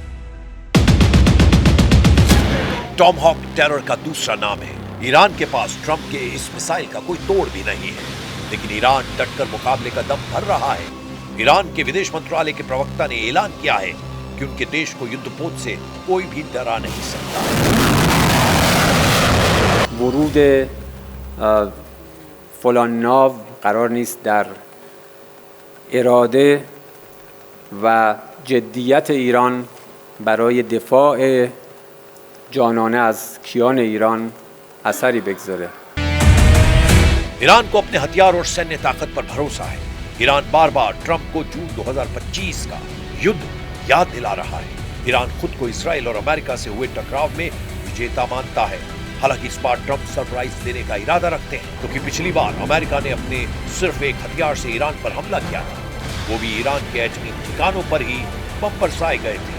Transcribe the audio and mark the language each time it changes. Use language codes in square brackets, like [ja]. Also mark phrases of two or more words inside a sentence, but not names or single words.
[hi] टॉमहॉक टेरर का दूसरा नाम है। ईरान के पास ट्रंप के इस मिसाइल का कोई तोड़ भी नहीं है, लेकिन ईरान डटकर मुकाबले का दम भर रहा है। ईरान के विदेश मंत्रालय के प्रवक्ता ने ऐलान किया है कि उनके देश को युद्धपोत से कोई भी डरा नहीं सकता। [fa] ورود فلان ناو قرار نیست در اراده و جدیت ایران برای دفاع جانانه از کیان ایران اثری بگذاره. [hi] ईरान को अपने हथियार और सैन्य ताकत पर भरोसा है। ईरान बार बार ट्रंप को जून 2025 का युद्ध याद दिला रहा है। ईरान खुद को इसराइल और अमेरिका से हुए टकराव में विजेता मानता है। हालांकि इस बार ट्रंप सरप्राइज देने का इरादा रखते हैं, क्योंकि पिछली बार अमेरिका ने अपने सिर्फ एक हथियार से ईरान पर हमला किया था, वो भी ईरान के एटमी ठिकानों पर ही बम बरसाए गए थे।